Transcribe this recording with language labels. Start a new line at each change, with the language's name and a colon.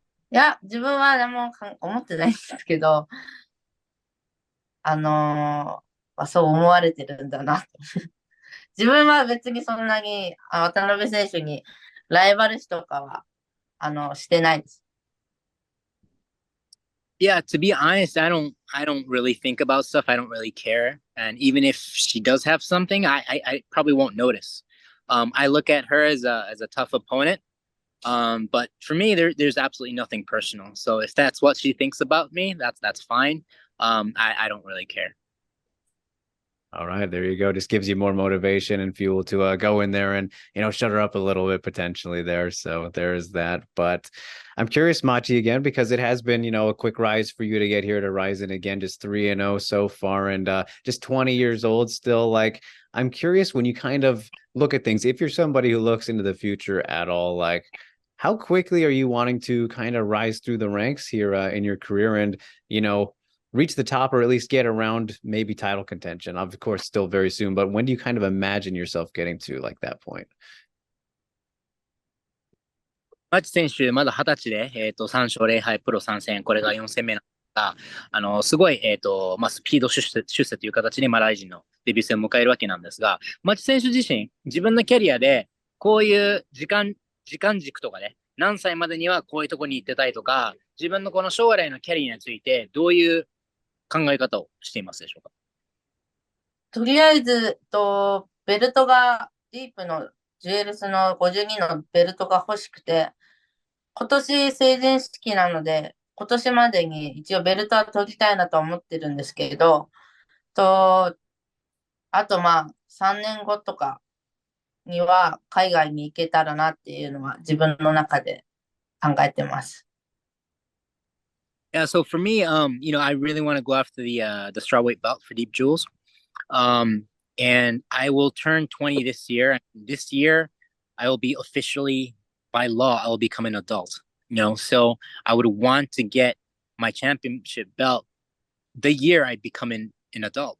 Japanese: いや、自分は何も思ってないんですけど、そう思われてるんだな。自分は別にそんなに渡辺選手にライバル視とかは、してないです。
English: Yeah, to be honest, I don't really think about stuff. I don't really care. And even if she does have something, I probably won't notice. I look at her as a tough opponent. But for me, there's absolutely nothing personal. So if that's what she thinks about me, that's fine. I don't really care. All right, there you go. Just gives you more motivation and fuel to go in there and, shut her up a little bit potentially there. So there is that. But I'm curious, Machi, again, because it has been, a quick rise for you to get here to Horizon again, just 3-0 so far, and just 20 years old still. Like, I'm curious when you kind of look at things, if you're somebody who looks into the future at all, like, how quickly are you wanting to kind of rise through the ranks here in your career and, reach the top or at least get around maybe title contention? Of course, still very soon, but when do you kind of imagine yourself getting to like that point?
Japanese: マチ選手、まだ20歳で、3勝0敗、プロ3戦、これが4戦目なんですが、すごい、スピード出世という形で、ライジンのデビュー戦を迎えるわけなんですが、マチ選手自身、自分のキャリアで、こういう時間軸とかね、何歳までにはこういうところに行ってたいとか、自分のこの将来のキャリアについて、どういう考え方をしていますでしょうか。とりあえず、ベルトが、ディープのジュエルスの52のベルトが欲しくて、今年成人式なので、今年までに一応ベルトは取りたいなと思ってるんですけど、あと3年後とかには海外に行けたらなっていうのは自分の中で考えてます。
English: Yeah, so for me, I really want to go after the strawweight belt for Deep Jewels. And I will turn 20 this year. This year, I will be officially, by law, I will become an adult. So I would want to get my championship belt the year I become an adult.